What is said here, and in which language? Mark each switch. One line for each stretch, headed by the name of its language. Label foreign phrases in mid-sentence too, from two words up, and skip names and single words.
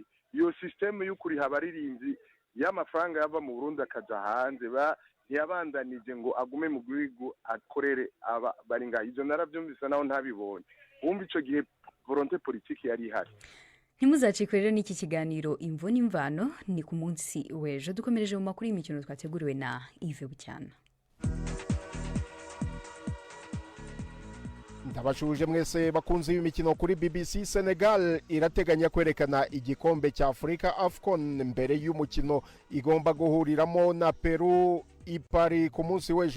Rundi: Iyo system y'ukuri habaririmbyi y'amafaranga yava mu Burundi akaja hanze ntiyabandanije ngo agume mu gihugu akorere bari ngaha. Ivyo naravyumvise naho ntabibonye. Wumva ico gihe
French: volonté politique
Rundi: yari ihari.
Kinyarwanda: Ntimuzacikwe rero n'iki kiganiro Imvo n'Imvano ni ku munsi w'ejo. Dukomereje mu makuru y'imikino twateguriwe na Yves Bucyana. Ndabashuje mwese bakunzi b'imikino kuri BBC. Senegal irateganya kwerekana igikombe cya Afrika AFCON mbere y'umukino igomba guhuriramo na Peru ipari ku munsi w'ejo.